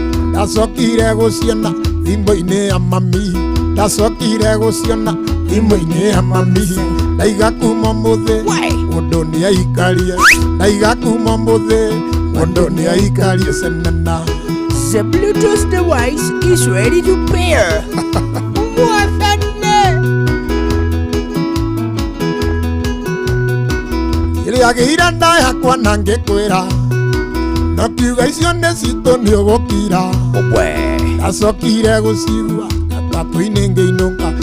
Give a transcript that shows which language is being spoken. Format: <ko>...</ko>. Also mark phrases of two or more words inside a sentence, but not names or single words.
<ki>Ndacokire gũciona thimũ-inĩ ya mami. Ndacokire gũciona thimũ-inĩ ya mami. Ndaiga kuma ũmũthĩ, mũndũ nĩ aikarie. Ndaiga kuma ũmũthĩ, mũndũ nĩ aikarie cenena.</ki> <en>The Bluetooth device is ready to pair.</en> <ki>Mwathane. Ĩrĩa agĩire nda yakwa na ngĩkwĩra. Na kiuga icio nĩ citũ nĩ ũgũkira. Ũkwe. Ndacokire gũcigua, gatatũ-inĩ ngĩinũka.</ki>